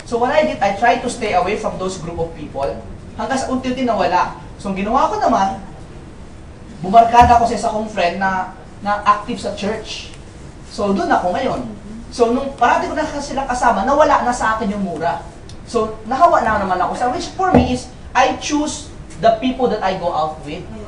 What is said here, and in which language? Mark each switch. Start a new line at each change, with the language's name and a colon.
English: So what I did, I tried to stay away from those group of people
Filipino: hanggang sa unti-unti nawala. So ang ginawa ko naman, bumarkada ako sa isa kong friend na active sa church. So doon ako ngayon. So nung parati ko na sila kasama, nawala na sa akin yung mura.
English: So
Filipino: nahawa na naman ako sa,
English: which for me is, I choose the people that I go out with.